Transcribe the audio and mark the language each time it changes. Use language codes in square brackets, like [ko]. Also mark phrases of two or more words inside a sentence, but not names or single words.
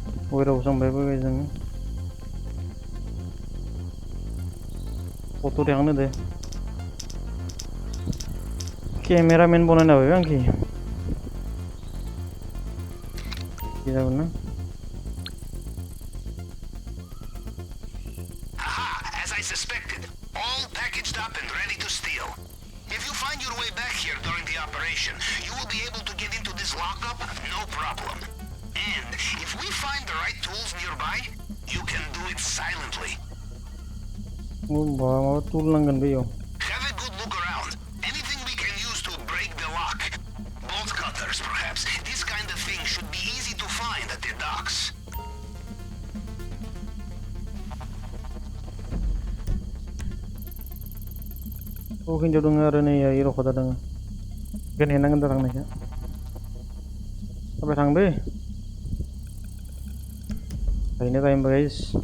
[brx] वेराव संबायबो जों फट' देखांनो दे केमेरामेन बनायना होबाय आंखि जागोन ना [en] As I suspected, all packaged up and ready to steal. If you find your way back here during the operation, you will be able to get into this lockup, no problem. And if we find the right tools nearby, you can do it silently. [brx] माबा टुल नांगोन बेयाव [en] Have a good look around. Anything we can use to break the lock. Bolt cutters, perhaps. This kind of thing should be easy to find at the docks. [brx] हिन्जाव दङ आरो नै रखदा दङ बेखायनो हेनांगोन दा थांनायखौ थाबाय थांदो गायनो गायनोबा गाइस